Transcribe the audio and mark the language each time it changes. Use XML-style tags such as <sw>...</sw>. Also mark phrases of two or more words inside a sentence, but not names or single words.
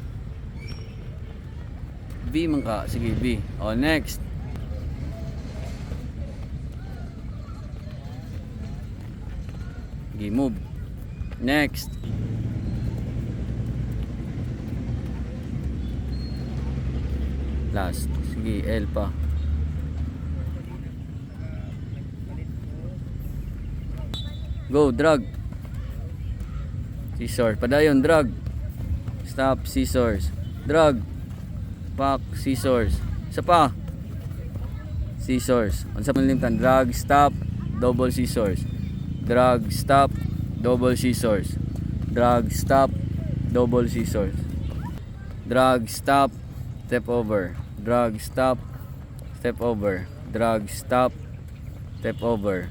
<ceb>V man ka. Sige, V. O, next. Sige, move.</ceb> <en>Next. Last.</en> <ceb>Sige, L pa.</ceb> <en>Go, drag. Scissors. Padayon, drag. Stop, scissors. Drag. Pack, scissors.</en> <ceb>Isa pa. Scissors. Unsa man limtan?</ceb> <en>Drag, stop, double scissors. Drag, stop, double scissors. Drag, stop, double scissors. Drag, stop, step over. Drag, stop, step over. Drag, stop, step over.</en>